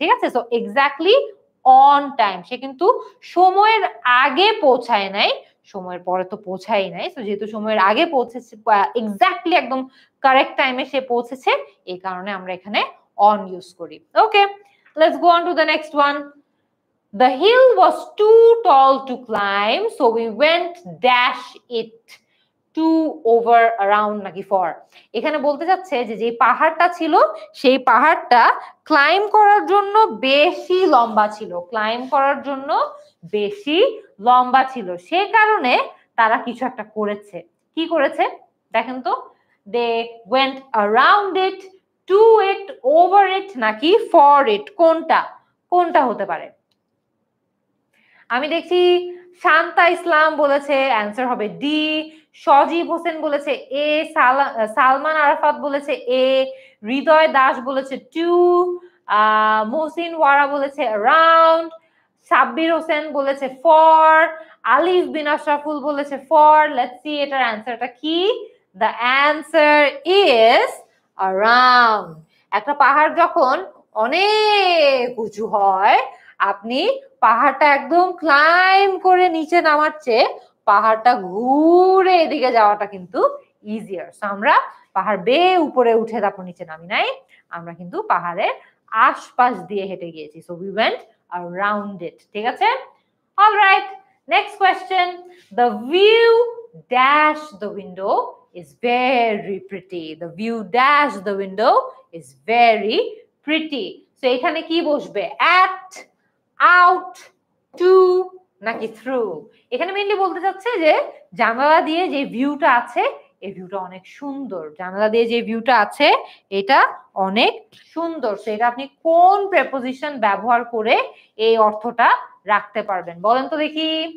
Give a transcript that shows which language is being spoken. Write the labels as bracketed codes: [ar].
[bn] ঠিক আছে, so exactly on time, সে কিন্তু সময়ের আগে পৌঁছায় নাই, সময়ের পরে তো পৌঁছাই নাই। সো যেহেতু সময়ের আগে পৌঁছেছে, এক্স্যাক্টলি একদম কারেক্ট টাইমে সে পৌঁছেছে, এই কারণে আমরা এখানে অন ইউজ করি। [en] Okay, let's go on to the next one. The hill was too tall to climb, so we went dash it to, over, around নাকি for? [bn] এখানে বলতে চাচ্ছে যে যে পাহাড়টা ছিল সেই পাহাড়টা ক্লাইম করার জন্য বেশি লম্বা ছিল, ক্লাইম করার জন্য বেশি লম্বা ছিল, সে কারণে তারা কিছু একটা করেছে। কি করেছে দেখেন তো, [en] they went around it, to it, over it নাকি for it? [bn] কোনটা কোনটা হতে পারে? আমি দেখছি শান্তা ইসলাম বলেছে অ্যান্সার হবে ডি, সজীব হোসেন বলেছে এ, সালমান আরাফাত বলেছে এ, হৃদয় দাস বলেছে টু, মহসিন ওয়ারা বলেছে অ্যারাউন্ড, সাব্বির হোসেন বলেছে ফর, আলিফ বিন আশরাফুল বলেছে ফর। লেটস সি এটার অ্যান্সারটা কি। [en] The answer is around. [bn] একটা পাহাড় যখন অনেক উঁচু হয়, আপনি পাহাড়টা একদম ক্লাইম করে নিচে নামার চেয়ে পাহাড়টা ঘুরে এদিকে যাওয়াটা কিন্তু ইজিয়ার। সো আমরা পাহাড় বেয়ে উপরে উঠে তারপর নিচে নামি নাই, আমরা কিন্তু পাহাড়ের আশপাশ দিয়ে হেঁটে গিয়েছি। [en] So we went around it. [bn] ঠিক আছে? [en] All right. Next question. The view dash the window is very pretty. The view dash the window is very pretty. So [bn] এখানে কি বসবে? [en] At, out, to নাকি through? [bn] এখানে মেইনলি বলতে চাচ্ছে যে জানালা দিয়ে যে ভিউটা আছে এই ভিউটা অনেক সুন্দর। জানালা দিয়ে যে ভিউটা আছে এটা অনেক সুন্দর। সো এটা আপনি কোন প্রেপোজিশন ব্যবহার করে এই অর্থটা রাখতে পারবেন বলেন তো দেখি।